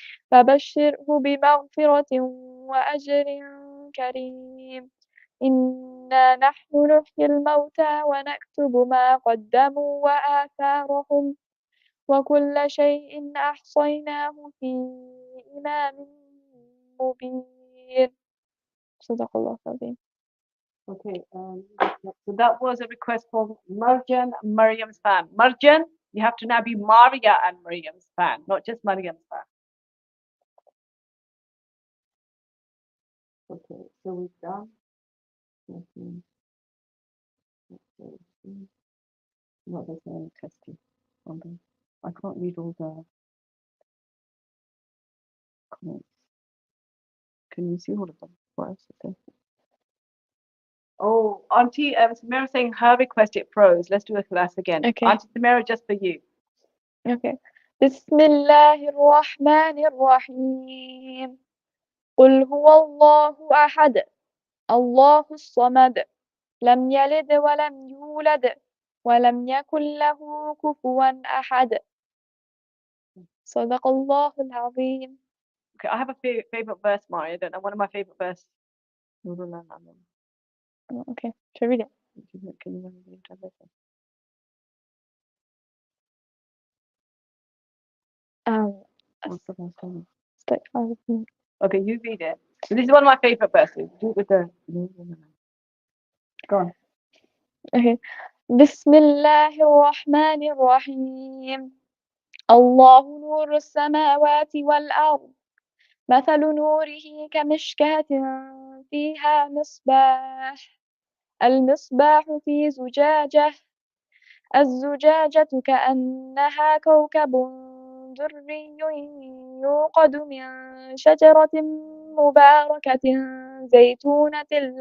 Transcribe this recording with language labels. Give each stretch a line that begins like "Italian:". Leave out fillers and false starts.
Arabic: فبشره بمغفرة وأجر كريم إنا نحن نحيي الموتى ونكتب ما قدموا وآثارهم وكل شيء أحصيناه في إمام مبين صدق الله العظيم.
English: Okay, so that was a request from Marjan, Mariam's fan. Marjan, you have to now be Maria and Mariam's fan, not just Mariam's fan. Okay, so we've done. What there's no testing. I can't read all the comments. Can you see all of them? What else is there? Oh, Auntie Samira saying her request it froze. Let's do a class again. Okay. Auntie Samira, just for you. Okay.
Arabic: بسم الله الرحمن الرحيم قل هو الله أحد الله الصمد لم يلد ولم يولد ولم يكن له كفوا أحد صدق الله العظيم.
English: Okay, I have a favorite verse, Maria. I don't know. One of my favorite verse. Okay, should I read it? Can you remember the translation? What's the first one? Okay, you read it. So this is one of my favorite verses. Do it with the. Go on. Okay.
Arabic: بسم الله الرحمن الرحيم الله نور السماوات والأرض مثل نوره كمشكاة فيها مصباح المصباح في زجاجة الزجاجة كأنها كوكب دري يوقد من شجرة مباركة زيتونة